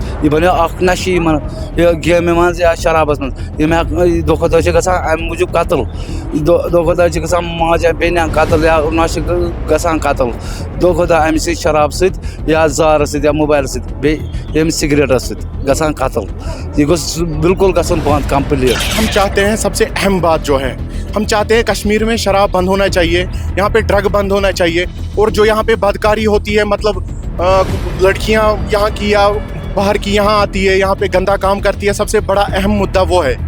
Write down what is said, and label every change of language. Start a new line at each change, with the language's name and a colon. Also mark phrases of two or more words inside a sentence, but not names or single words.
Kashmiri: یہِ بنیو اکھ نشہٕ یِمن یہِ گیمہِ منٛز یا شرابس منٛز. یِم دۄہ کھۄتہٕ دۄہ چھِ گژھان امہِ موٗجوٗب قتل دۄہ کھۄتہٕ دۄہ چھِ گژھان ماجہِ بیٚنہِ قتل یا نۄشہِ گژھان قتل دۄہ کھۄتہٕ دۄہ امہِ سۭتۍ شراب سۭتۍ یا زارٕ سۭتۍ یا موبایلہٕ سۭتۍ بیٚیہِ ییٚمہِ سگریٹس سۭتۍ گژھان قتل. یہ گوٚژھ بالکل گژھُن بند کمپلیٹ.
Urdu: ہم چاہتے ہیں سب سے اہم بات جو ہے ہم چاہتے ہیں کشمیر میں شراب بند ہونا چاہیے، یہاں پہ ڈرگ بند ہونا چاہیے اور جو یہاں پہ بدکاری ہوتی ہے مطلب لڑکیاں یہاں کی یا باہر کی یہاں آتی ہے یہاں پہ گندا کام کرتی ہے، سب سے بڑا اہم مدعا وہ ہے.